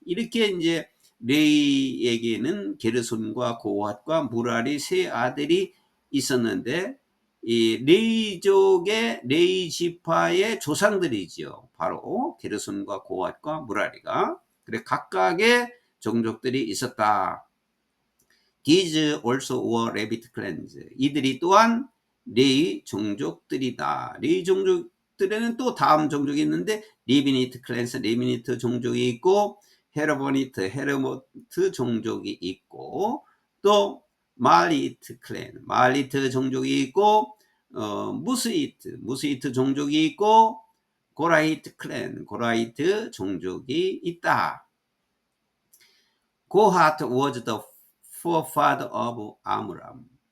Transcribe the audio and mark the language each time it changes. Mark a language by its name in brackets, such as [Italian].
[Korean] 이렇게 이제 레위에게는 게르손과 고핫과 무라리 세 아들이 있었는데, 이 레위족의 레위 지파의 조상들이지요. 바로 게르손과 고핫과 무라리가. 그래 각각의 종족들이 있었다. [English] These also were Levite clans. [Korean] 이들이 또한 레위 종족들이다. 레위 종족들에는 또 다음 종족이 있는데, 리비니트 클랜스, 리비니트 종족이 있고, 헤르보니트, 헤르모트 종족이 있고, 또 말리트 클랜, 말리트 종족이 있고, 무스이트 종족이 있고, 고라이트 클랜, 고라이트 종족이 있다. [English] 고핫 was the forefather of 아므람.